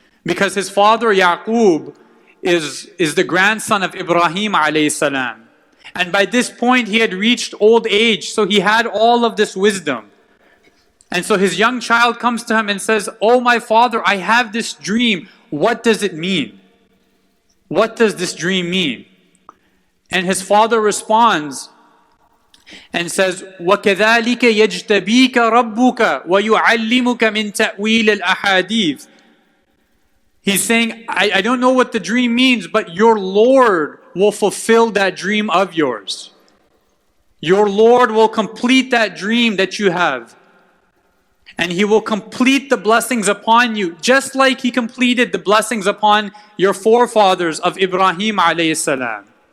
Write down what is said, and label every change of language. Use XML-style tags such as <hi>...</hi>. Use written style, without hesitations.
<en>Because his father Yaqub is the grandson of Ibrahim alayhi salam. And by this point he had reached old age, so he had all of this wisdom. And so his young child comes to him and says, Oh my father, I have this dream. What does it mean? What does this dream mean? And his father responds and says,</en> <ar>وَكَذَلِكَ يَجْتَبِيكَ رَبُّكَ وَيُعَلِّمُكَ مِنْ تَأْوِيلِ الْأَحَادِيثِ.</ar> <en>He's saying, I don't know what the dream means, but your Lord will fulfill that dream of yours. Your Lord will complete that dream that you have. And He will complete the blessings upon you, just like He completed the blessings upon your forefathers of Ibrahim alayhi salam.</en>